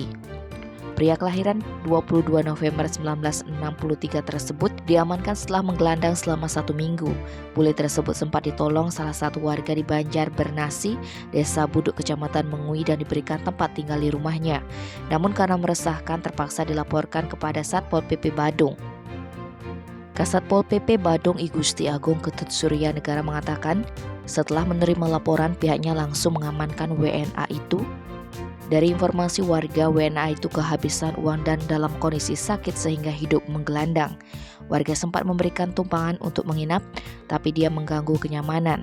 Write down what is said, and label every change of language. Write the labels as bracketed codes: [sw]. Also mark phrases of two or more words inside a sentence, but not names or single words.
[id] Pria kelahiran 22 November 1963 tersebut diamankan setelah menggelandang selama 1 minggu. Bule tersebut sempat ditolong salah satu warga di Banjar Bernasi, Desa Buduk, Kecamatan Mengui dan diberikan tempat tinggal di rumahnya. Namun karena meresahkan terpaksa dilaporkan kepada Satpol PP Badung. Kasatpol PP Badung I Gusti Agung Ketut Surya Negara mengatakan, setelah menerima laporan pihaknya langsung mengamankan WNA itu. Dari informasi warga, WNA itu kehabisan uang dan dalam kondisi sakit sehingga hidup menggelandang. Warga sempat memberikan tumpangan untuk menginap, tapi dia mengganggu kenyamanan.